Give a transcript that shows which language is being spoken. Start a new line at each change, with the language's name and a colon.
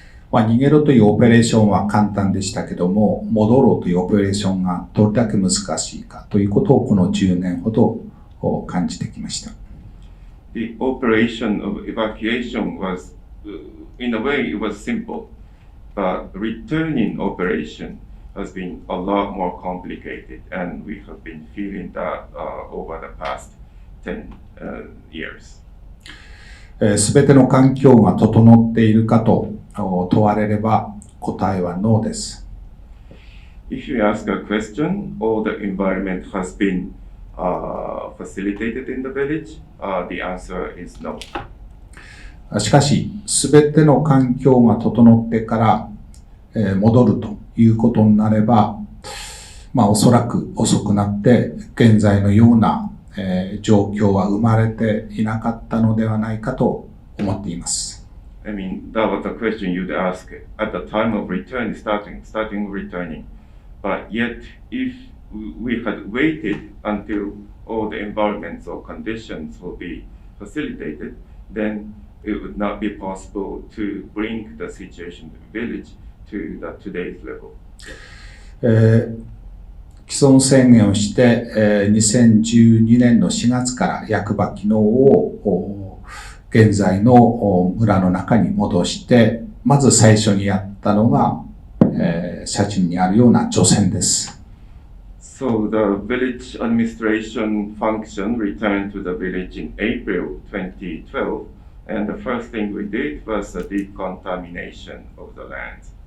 Japanese: 逃げろというオペレーションは簡単でしたけども、戻ろうというオペレーションがどれだけ難しいかということをこの10年ほど感じてきました。
English: The operation of evacuation was, in a way, it was simple, but returning operation has been a lot more complicated, and we have been feeling that over the past 10 years.
Japanese: すべての環境が整っているかと問われれば答えはノーです。
English: If you ask a question, all the environment has been facilitated in the village, the answer is no.
Japanese: しかし、すべての環境が整ってから戻るということになれば、おそらく遅くなって現在のような状況は生まれていなかったのではないかと思っています。
English: I mean, that was the question you'd ask at the time of returning, starting returning. But yet, if we had waited until all the environments or conditions will be facilitated, then it would not be possible to bring the situation of the village to the today's level.
Japanese: 既存宣言をして、2012年の4月から役場機能を現在の村の中に戻して、まず最初にやったのが、写真にあるような除染です。
English: So the village administration function returned to the village in April 2012, and the first thing we did was the decontamination of the land.